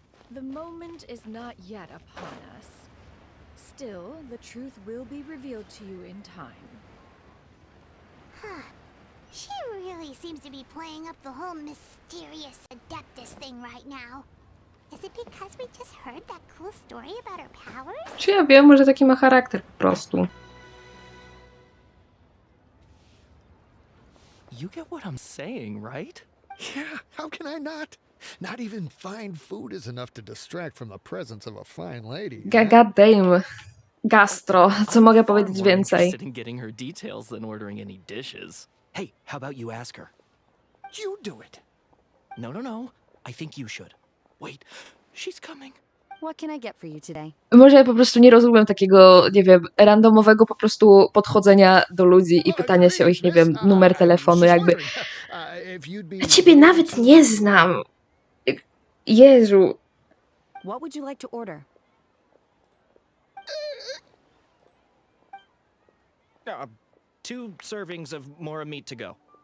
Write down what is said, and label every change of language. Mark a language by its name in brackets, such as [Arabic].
[English] The moment is not yet upon us. Still, the truth will be revealed to you in time. Huh. She really seems to be playing up the whole mysterious Adeptus thing right now. Is it because we just heard that cool story about her powers? [Polish] Czy ja wiem, może taki ma charakter po prostu. [English] You get what I'm saying, right? Yeah, how can I not? Not even fine food is enough to distract from the presence of a fine lady. God damn. [Polish] Gastro. Co mogę powiedzieć [English] Far more [Polish] więcej? [English] interested in getting her details than ordering any dishes. Hey, how about you ask her? You do it. No. I think you should. Wait, she's coming. What can I get for you today? [Polish] Może ja po prostu nie rozumiem takiego, nie wiem, randomowego po prostu podchodzenia do ludzi i pytania się o ich, nie wiem, numer telefonu, jakby. Ja ciebie nawet nie znam. Jezu. [English] What would you like to order? Two servings of more meat to go.